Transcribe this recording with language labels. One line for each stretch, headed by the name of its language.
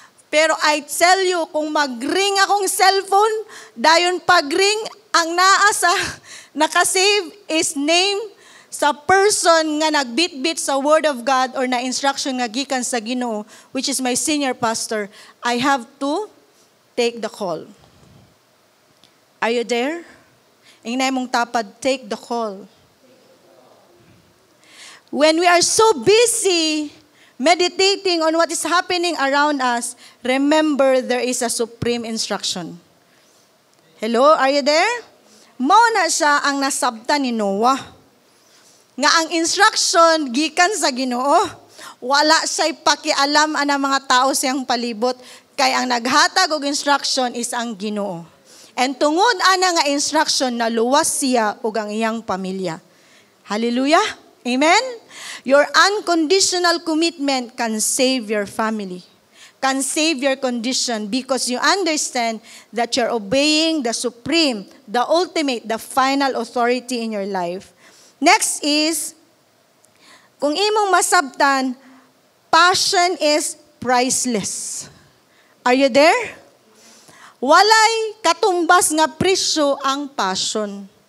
English: Pero I tell you,
Cebuano: kung mag-ring akong cellphone, dayon pag-ring, ang naa sa nakasave is
English: name sa person
Cebuano: nga nagbitbit sa
English: word of God or na instruction
Cebuano: nga gikan sa Ginoo,
English: which is my senior pastor, I have to take the call. Are you there?
Cebuano: Ingnay mong tapad,
English: take the call. When we are so busy meditating on what is happening around us, remember there is a supreme instruction. Hello, are you there?
Cebuano: Mao na siya ang nasabtan ni Noah. Nga ang instruction gikan sa Ginoo, wala siya'y pakialam ang mga tao siyang palibot, kay ang naghatag og instruction is ang Ginoo. And tungod ana nga instruction, naluwas siya ug ang iyang pamilya. Hallelujah? Amen?
English: Your unconditional commitment can save your family, can save your condition because you understand that you're obeying the supreme, the ultimate, the final authority in your life. Next is,
Cebuano: kung imong masabtan,
English: passion is priceless. Are you there?
Cebuano: Walay katumbas nga presyo ang passion.